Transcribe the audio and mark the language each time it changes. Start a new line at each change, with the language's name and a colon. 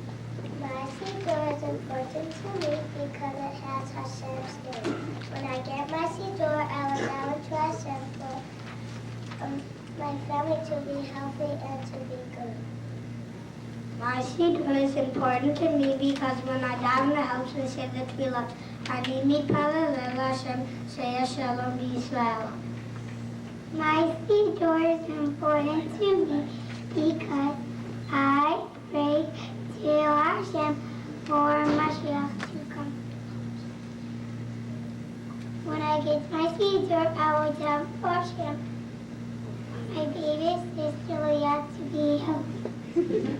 English: Important to me because it has Hashem's name. When I get my Siddur, I will daven to Hashem for my family to be healthy and to be good. My Siddur is important to me because when I daven, it helps me say the tefillah.
Hebrew: אני מתפלל להשם שיש שלום בישראל.
English: My Siddur is important to me because I pray to Hashem for Mashiach to come. When I get my Siddur, I will daven for Hashem. My baby sister Leah to be healthy.